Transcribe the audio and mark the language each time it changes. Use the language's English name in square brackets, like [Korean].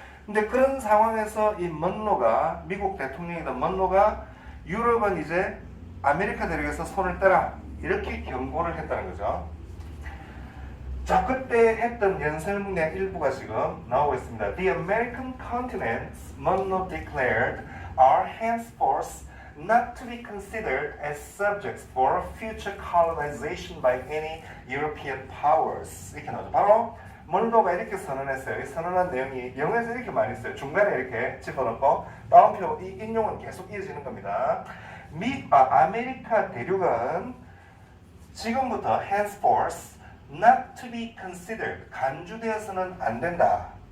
[Korean] 근데 그런 상황에서 이 먼로가 미국 대통령이던 먼로가 유럽은 이제 아메리카 대륙에서 손을 떼라 이렇게 경고를 했다는 거죠. 자, 그때 했던 연설문의 일부가 지금 나오고 있습니다. [English] The American continents, Monroe declared, are henceforth not to be considered as subjects for future colonization by any European powers. [Korean] 이렇게 나오죠. 바로 먼로가 이렇게 선언했어요. 이 선언한 내용이 영어에서 이렇게 많이 써요. 중간에 이렇게 집어넣고 따옴표 이 인용은 계속 이어지는 겁니다. 아메리카 대륙은 지금부터 [English] henceforth not to be considered [Korean] 간주되어서는 안 된다.